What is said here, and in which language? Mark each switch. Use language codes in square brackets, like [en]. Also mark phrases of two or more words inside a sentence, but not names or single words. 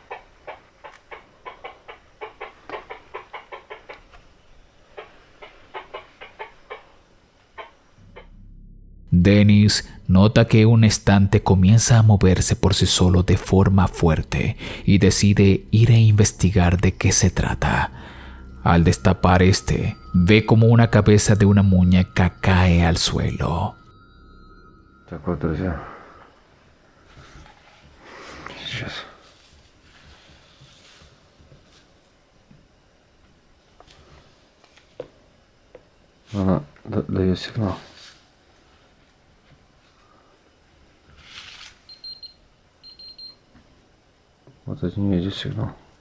[es] Dennis nota que un estante comienza a moverse por sí solo de forma fuerte y decide ir a investigar de qué se trata. Al destapar este, ve como una cabeza de una muñeca cae al suelo. [ru] Так вот, друзья. Сейчас. Она дает сигнал. Вот от нее идет сигнал.